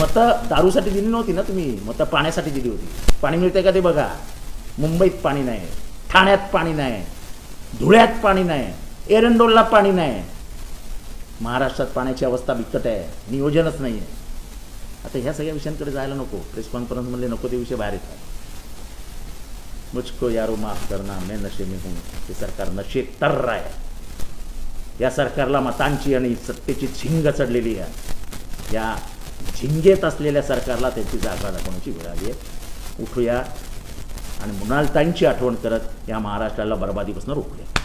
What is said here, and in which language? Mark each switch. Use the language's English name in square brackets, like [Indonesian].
[Marathi] मतं दारूसाठी दिली नव्हती ना तुम्ही, मतं पाण्यासाठी दिली होती. पाणी मिळते का ते बघा. मुंबईत पाणी नाही, ठाण्यात पाणी नाही, धुळ्यात पाणी नाही, एरंडोलला पाणी नाही. महाराष्ट्रात पाण्याची अवस्था बिकट आहे, नियोजनच नाही आहे. आता ह्या सगळ्या विषयांकडे जायला नको. प्रेस कॉन्फरन्समध्ये नको ते विषय बाहेर येतात. [Hindi] मुझको यारो माफ करना, मैं नशे में हूँ. [Marathi] हे सरकार नशे तर आहे. या सरकारला मतांची आणि सत्तेची झिंग चढलेली आहे. या झिंगेत असलेल्या सरकारला त्याची जागा दाखवण्याची वेळ आली आहे. उठूया आणि मृणालताईंची आठवण करत या महाराष्ट्राला बर्बादीपासून रोखूया.